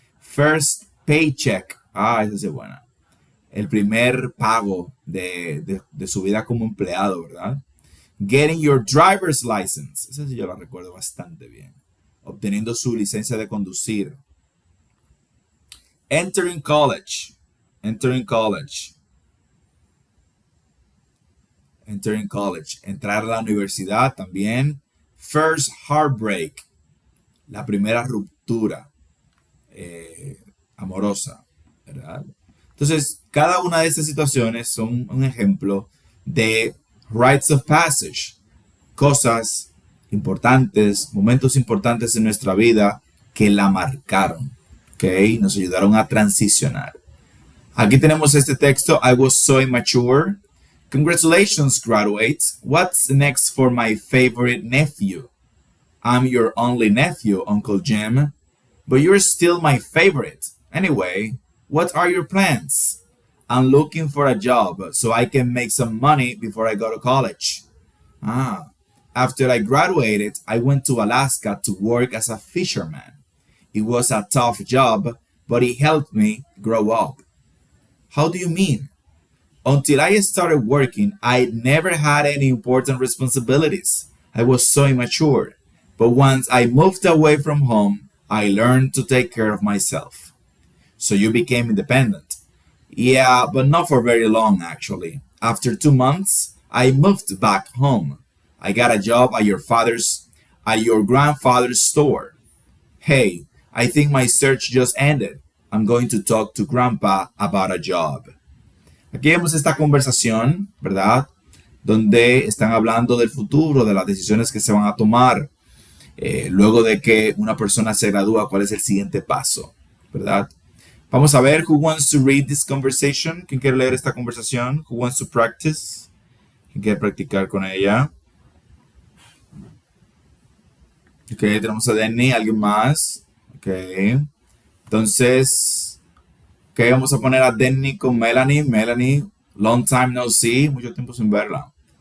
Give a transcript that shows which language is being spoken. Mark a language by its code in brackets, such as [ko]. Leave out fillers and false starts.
[en] First paycheck, [es] esa es buena. El primer pago de su vida como empleado, ¿verdad? [en] Getting your driver's license, [es] esa sí yo la recuerdo bastante bien. Obteniendo su licencia de conducir. [en] Entering college, entering college. Entering college, [es] entrar a la universidad también. [en] First heartbreak, [es] la primera ruptura amorosa, ¿verdad? Entonces, cada una de estas situaciones son un ejemplo de [en] rites of passage, [es] cosas importantes, momentos importantes en nuestra vida que la marcaron, ¿ok? Nos ayudaron a transicionar. Aquí tenemos este texto, [en] I was so immature. Congratulations, graduates. What's next for my favorite nephew? I'm your only nephew, Uncle Jim, but you're still my favorite. Anyway, what are your plans? I'm looking for a job so I can make some money before I go to college. After I graduated, I went to Alaska to work as a fisherman. It was a tough job, but it helped me grow up. How do you mean? Until I started working, I never had any important responsibilities. I was so immature. But once I moved away from home, I learned to take care of myself. So you became independent. Yeah, but not for very long, actually. After 2 months, I moved back home. I got a job at your grandfather's store. Hey, I think my search just ended. I'm going to talk to Grandpa about a job. [es] Aquí vemos esta conversación, ¿verdad? Donde están hablando del futuro, de las decisiones que se van a tomar. Luego de que una persona se gradúa, ¿cuál es el siguiente paso? ¿Verdad? Vamos a ver, [en] who wants to read this conversation? [es] ¿Quién quiere leer esta conversación? [en] Who wants to practice? [es] ¿Quién quiere practicar con ella? Ok, tenemos a Denny, ¿alguien más? Ok, entonces... Ok, vamos a poner a Denny con Melanie. Melanie, [en] long time no see, [es] mucho tiempo sin verla.